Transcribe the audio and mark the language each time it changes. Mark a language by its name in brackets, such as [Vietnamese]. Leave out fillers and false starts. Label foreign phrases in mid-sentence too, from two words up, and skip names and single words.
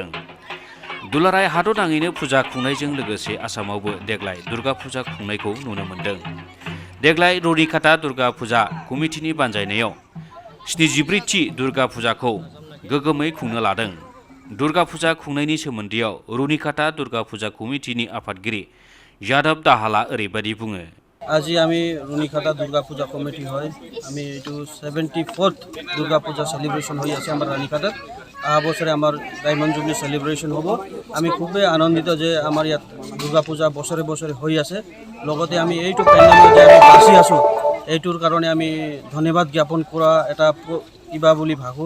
[Bodo] दुलाराय हादरनाङैनो फुजा खुंनायजों लोगोसे आसामावबो देग्लाय दुर्गा फुजा खुंनायखौ नुनो मोन्दों। देग्लाय रुनिकाटा दुर्गा फुजा कमिटिनि बानजायनायाव 74थि दुर्गा फुजाखौ गोगोमै खुंनो लादों। दुर्गा फुजा खुंनायनि सोमोन्दैयाव रुनिकाटा दुर्गा फुजा कमिटिनि आफादगिरि यादव दाहाला ओरैबायदि बुङो। [Assamese] আজি আমি रुनिकाटा दुर्गा पूजा कमिटी হয় আমি এইটো 74th दुर्गा पूजा सेलिब्रेशन হৈ আছে আমাৰ रुनिकाटाত। অহা বছৰে আমাৰ ডায়মণ্ড জুবলি সেলিব্রেশন হ'ব। আমি খুবেই আনন্দিত যে আমাৰ ইয়াত দুৰ্গা পূজা বছৰে বছৰে হৈ আছে। লগতে আমি এইটো পেণ্ডেমিক যে আমি বাচি আছোঁ এইটোৰ কাৰণে আমি ধন্যবাদ জ্ঞাপন কৰা এটা কিবা বুলি ভাবোঁ।